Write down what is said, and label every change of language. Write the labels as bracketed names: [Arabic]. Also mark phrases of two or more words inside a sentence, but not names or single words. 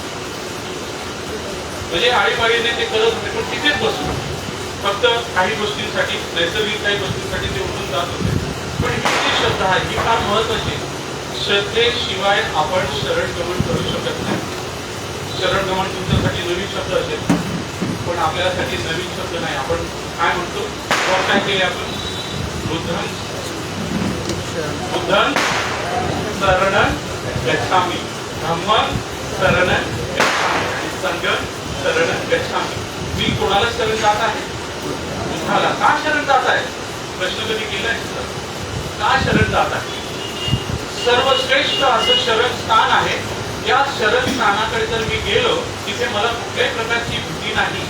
[Marathi] म्हणजे आळीपाळीने ते करत होते, पण तिथेच बसून फक्त काही गोष्टींसाठी, नैसर्गिक काही गोष्टींसाठी ते उठून जात होते. पण ही जी श्रद्धा आहे ही फार महत्वाची. श्रद्धेशिवाय आपण शरणगमन करू शकत नाही. शरणगमन तुमच्यासाठी नवीन शब्द असेल, पण आपल्यासाठी नवीन शब्द नाही. आपण काय म्हणतो, काय केले आपण, [Pali] बुद्धं शरणं गच्छामि, धम्मं शरणं गच्छामि आणि संघं शरणं गच्छामि. [Marathi] मी कोणाला शरण जात आहे? बुद्धाला. का शरण जात आहे? प्रश्न कधी केलाय? का शरण जात आहे? सर्वश्रेष्ठ असं शरण स्थान आहे. या शरण स्थानाकडे जर मी गेलो, तिथे मला कुठल्याही प्रकारची भीती नाही.